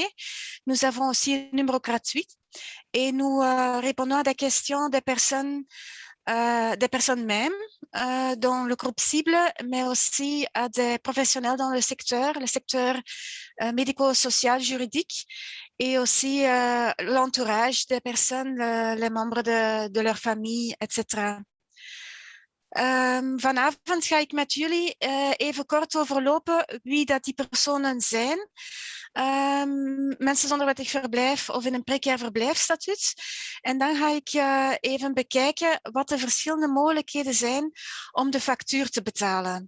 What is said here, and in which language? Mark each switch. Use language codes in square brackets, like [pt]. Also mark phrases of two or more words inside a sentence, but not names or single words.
[fr] Nous avons aussi un numéro gratuit et nous répondons à des questions des personnes mêmes dans le groupe cible, mais aussi à des professionnels dans le secteur médico-social, juridique, et aussi l'entourage des personnes, les membres de leur famille, etc. [nl] Vanavond ga ik met jullie even kort overlopen wie dat die personen zijn. Mensen zonder wettig verblijf of in een precair verblijfsstatuut. En dan ga ik even bekijken wat de verschillende mogelijkheden zijn om de factuur te betalen.